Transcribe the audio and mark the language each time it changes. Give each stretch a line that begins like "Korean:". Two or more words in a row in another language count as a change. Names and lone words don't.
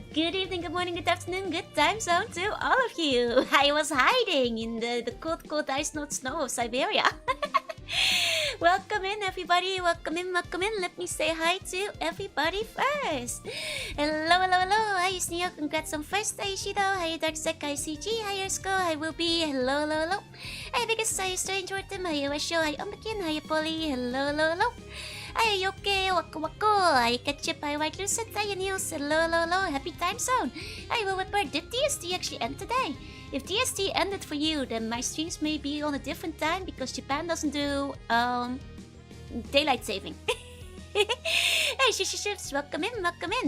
English: Good evening, good morning, good afternoon, good time zone to all of you. I was hiding in the cold ice, not snow of Syberia. Welcome in, everybody. Welcome in, welcome in. Let me say hi to everybody first. Hello, hello, hello. Hi, Sneo. Congrats on first. Hi, Shido. Hi, Darksec. Hi, CG. Hi, Ersko. Hi, Will Be. Hello, hello, hello. Hi, Biggest. Hi, Strange Ortem. Hi, Wesho. Hi, Umbekin. Hi, Polly. Hello, hello, hello. Hi, Yoke. Wako, wako. Hi, Ketchup. Hi, White Lucid. Hi, Niels. Hello, hello, hello. Happy time zone. Hi, Will Whipper. Did DST actually end today? If DST ended for you, then my streams may be on a different time because Japan doesn't do daylight saving. Hey, Shifts, welcome in.